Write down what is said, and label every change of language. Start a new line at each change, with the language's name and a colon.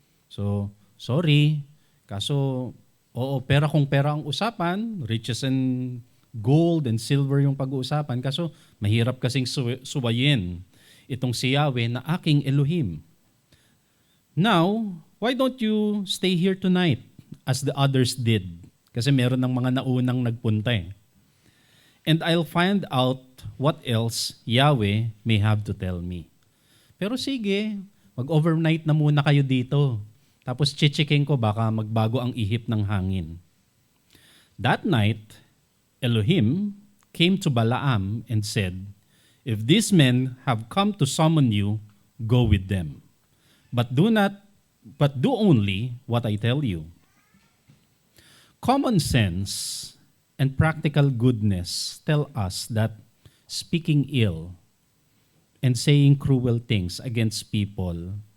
Filipino: So, sorry. Kaso, pera kung pera ang usapan,
English: riches and gold and silver
Filipino: yung pag-uusapan. Kaso, mahirap kasing suwayin itong si Yahweh na aking Elohim.
English: Now, why don't you stay here tonight as the others did?
Filipino: Kasi meron ng mga naunang nagpunta eh.
English: And I'll find out what else Yahweh may have to tell me.
Filipino: Pero sige, mag-overnight na muna kayo dito. Tapos chichiking ko baka magbago ang ihip ng hangin.
English: That night, Elohim came to Balaam and said, if these men have come to summon you, go with them. But do only what I tell you. Common sense and practical goodness tell us that speaking ill and saying cruel things against people